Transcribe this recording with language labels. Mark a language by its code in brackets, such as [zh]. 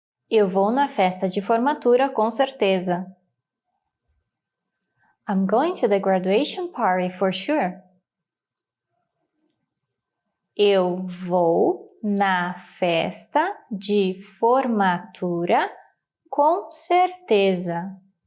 [pt] Eu vou na festa de formatura com certeza. [en] I'm going to the graduation party for sure. [pt] Eu vou na festa de formatura com certeza.